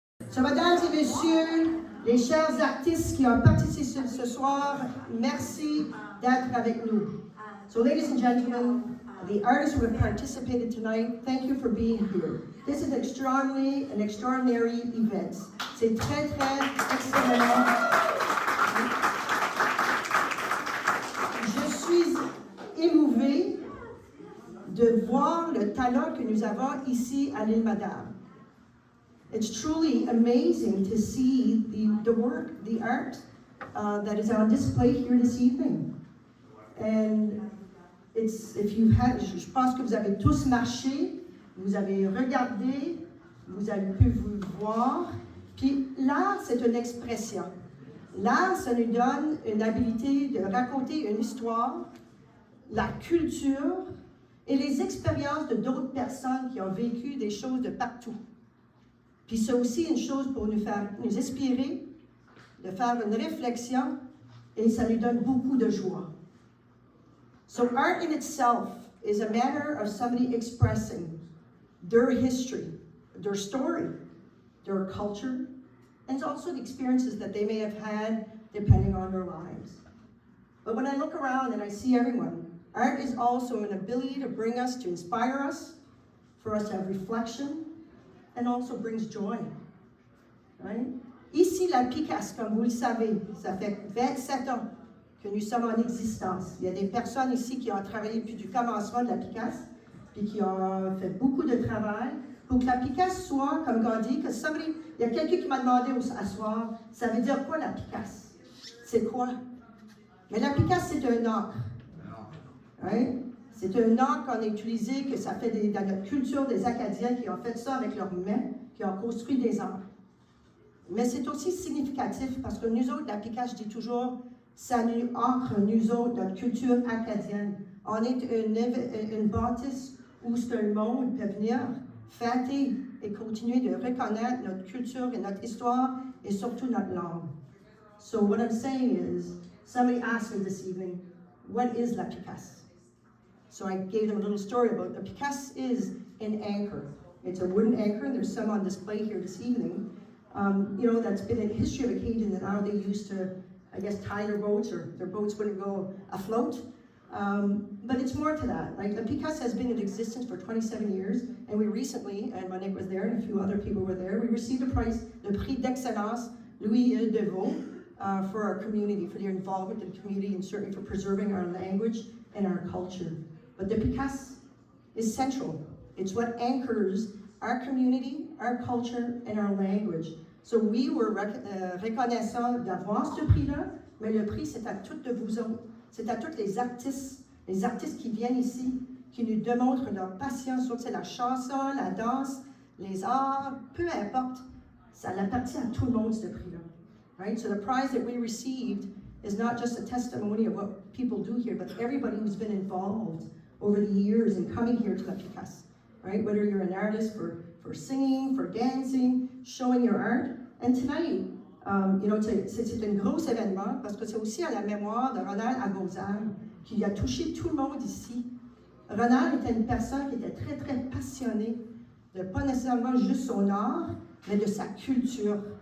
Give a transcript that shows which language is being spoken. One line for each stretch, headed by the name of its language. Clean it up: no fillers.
French: So, mesdames et messieurs, les chers artistes qui ont participé ce soir, merci d'être avec nous.
English: So, ladies and gentlemen, the artists who have participated tonight, thank you for being here. This is an extraordinary event.
French: C'est très, très extrêmement. Je suis émouvée de voir le talent que nous avons ici à l'île Madame.
English: It's truly amazing to see the work, the art that is on display here this evening.
French: And je pense que vous avez tous marché, vous avez regardé, vous avez pu vous voir. Puis l'art, c'est une expression. L'art, ça nous donne une habilité de raconter une histoire, la culture et les expériences de d'autres personnes qui ont vécu des choses de partout. Puis c'est aussi une chose pour nous inspirer, de faire une réflexion, et ça nous donne beaucoup de joie.
English: So art in itself is a manner of somebody expressing their history, their story, their culture, and also the experiences that they may have had depending on their lives. But when I look around and I see everyone, art is also an ability to bring us, to inspire us, for us to have reflection, and also brings joy. Right?
French: Ici, la Picasse, comme vous le savez, ça fait 27 ans que nous sommes en existence. Il y a des personnes ici qui ont travaillé depuis du commencement de la Picasse, puis qui ont fait beaucoup de travail pour que la Picasse soit, comme on dit, que il y a quelqu'un qui m'a demandé à soir, ça veut dire quoi la Picasse? C'est quoi? Mais la Picasse, c'est un encre. Right? C'est un encre qu'on a utilisé, que ça fait dans notre culture des Acadiens qui ont fait ça avec leurs mains, qui ont construit des encres. Mais c'est aussi significatif parce que nous autres, la Picasse, je dis toujours, ça nous ancre, nous autres, notre culture acadienne. On est une bâtisse où ce que le monde peut venir fêter et continuer de reconnaître notre culture et notre histoire et surtout notre langue.
English: So what I'm saying is, somebody asked me this evening, what is la Picasse? So I gave them a little story about the Picasse is an anchor. It's a wooden anchor, and there's some on display here this evening. That's been in the history of Acadian that now they used to, I guess, tie their boats, or their boats wouldn't go afloat. But it's more to that. Like the Picasse has been in existence for 27 years, and we recently, and Monique was there, and a few other people were there, we received a prize, the Prix d'Excellence Louis E. Deveau, for our community, for their involvement in the community, and certainly for preserving our language and our culture. But the Picasse is central. It's what anchors our community, our culture, and our language. So we were
French: reconnaissants d'avoir ce prix-là, mais le prix, c'est à toutes de vous autres. C'est à tous les artistes qui viennent ici, qui nous démontrent leur passion, soit que c'est la chanson, la danse, les arts, peu importe. Ça appartient à tout le monde, ce prix-là.
English: Right? So the prize that we received is not just a testimony of what people do here, but everybody who's been involved over the years in coming here to La Picasse, right? Whether you're an artist for singing, for dancing, showing your art. And tonight,
French: c'est un gros événement parce que c'est aussi à la mémoire de Ronald à Gonzague qui a touché tout le monde ici. Ronald était une personne qui était très, très passionnée de pas nécessairement juste son art, mais de sa culture.